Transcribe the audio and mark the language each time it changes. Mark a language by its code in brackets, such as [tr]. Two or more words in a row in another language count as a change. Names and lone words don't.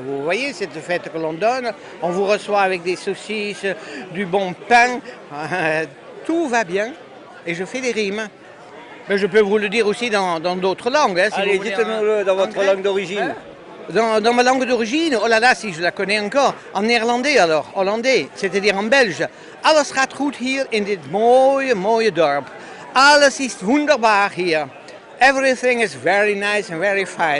[fr] Vous voyez cette fête que l'on donne, on vous reçoit avec des saucisses, du bon pain, tout va bien. Et je fais des rimes. Mais je peux vous le dire aussi dans d'autres langues. Hein, si Allez, vous voulez, dites-nous-le dans votre langue d'origine. Dans ma langue d'origine, oh là là, si je la connais encore. En néerlandais alors, hollandais, c'est-à-dire en belge. [nl] Alles gaat goed hier in dit mooie, mooie dorp. Alles is wunderbaar hier. [en] Everything is very nice and very fine.